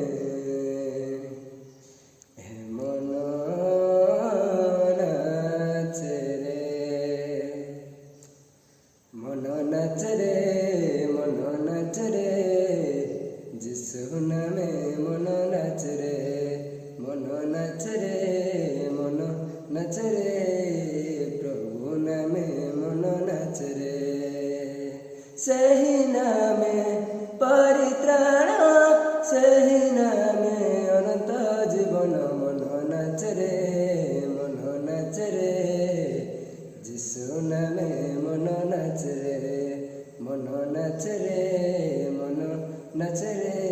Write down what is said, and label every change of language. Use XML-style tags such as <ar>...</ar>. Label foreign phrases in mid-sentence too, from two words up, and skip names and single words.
<bn>মন নাচে রে, মন নাচে রে, মন নাচে রে, যিশু নামে মন নাচে রে, মন নাচে রে, মন নাচে রে, প্রভু নামে মন নাচে রে,</bn> <or>ସେହି ନାମେ ପରିତ୍ରାଣ, ସେହି ନାମେ ଅନନ୍ତ ଜୀବନ। ମନ ନାଚେ ରେ, ମନ ନାଚେ ରେ, ଯୀଶୁ ନାମେ ମନ ନାଚେ ରେ, ମନ ନାଚେ ରେ, ମନ ନାଚେ ରେ।</or>